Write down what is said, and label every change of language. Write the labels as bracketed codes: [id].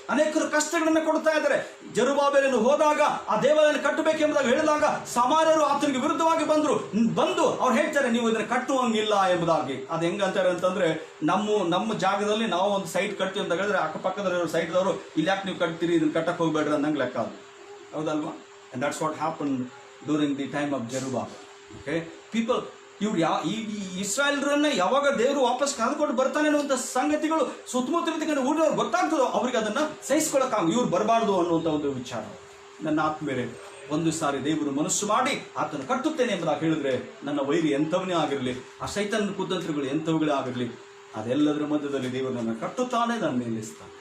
[kn] ಅನೇಕರು ಕಷ್ಟಗಳನ್ನ ಕೊಡ್ತಾ ಇದ್ದಾರೆ. ಜೆರುಬ್ಬಾಬೆಲನು ಹೋದಾಗ ಆ ದೇವಾಲಯ ಕಟ್ಟಬೇಕೆಂಬುದಾಗಿ ಹೇಳಿದಾಗ ಸಮಾರ್ಯರು ಆತನಿಗೆ ವಿರುದ್ಧವಾಗಿ ಬಂದು ಅವ್ರು ಹೇಳ್ತಾರೆ ನೀವು ಇದನ್ನ ಕಟ್ಟುವಂಗಿಲ್ಲ ಎಂಬುದಾಗಿ. ಅದು ಹೆಂಗಂತಾರೆ ಅಂತಂದ್ರೆ ನಮ್ಮ ಜಾಗದಲ್ಲಿ ನಾವು ಒಂದು ಸೈಟ್ ಕಟ್ತೀವಿ ಅಂತ ಹೇಳಿದ್ರೆ ಅಕ್ಕಪಕ್ಕದ ಸೈಟ್ದವರು ಇಲ್ಲಿ ಯಾಕೆ ನೀವು ಕಟ್ತೀರಿ, ಇದನ್ನ ಕಟ್ಟಕ್ಕೆ ಹೋಗ್ಬೇಡ್ರಿ ಅನ್ನಂಗೆ ಲೆಕ್ಕ ಅದು, ಹೌದಲ್ವಾ? [en] And that's what happened during the time of Zerubbabel. [kn] Okay, people, ಇವ್ರು ಈ ಇಸ್ರಾಯೇಲ್ರನ್ನ ಯಾವಾಗ ದೇವರು ವಾಪಸ್ ಕರೆದುಕೊಂಡು ಬರ್ತಾನೆ ಅನ್ನುವಂಥ ಸಂಗತಿಗಳು ಸುತ್ತಮುತ್ತಲಿರ್ತಕ್ಕಂಥ ಊರಿನವ್ರು ಗೊತ್ತಾಗ್ತದೋ ಅವ್ರಿಗೆ ಅದನ್ನ ಸಹಿಸ್ಕೊಳ್ಳೋಕ್ಕಾಗ ಇವ್ರು ಬರಬಾರ್ದು ಅನ್ನುವಂಥ ಒಂದು ವಿಚಾರ. ನನ್ನ ಆತ್ಮೇಲೆ ಒಂದು ಸಾರಿ ದೇವರು ಮನಸ್ಸು ಮಾಡಿ ಆತನು ಕಟ್ಟುತ್ತೇನೆ ಎಂಬುದಾಗಿ ಹೇಳಿದ್ರೆ ನನ್ನ ವೈರಿ ಎಂಥವನೇ ಆಗಿರಲಿ, ಆ ಸೈತಾನನ ಕುತಂತ್ರಗಳು ಎಂಥವುಗಳೇ ಆಗಿರಲಿ, ಅದೆಲ್ಲದರ ಮಧ್ಯದಲ್ಲಿ ದೇವರು ನನ್ನ ಕಟ್ಟುತ್ತಾನೆ, ನನ್ನ ನಿಲ್ಲಿಸ್ತಾನೆ.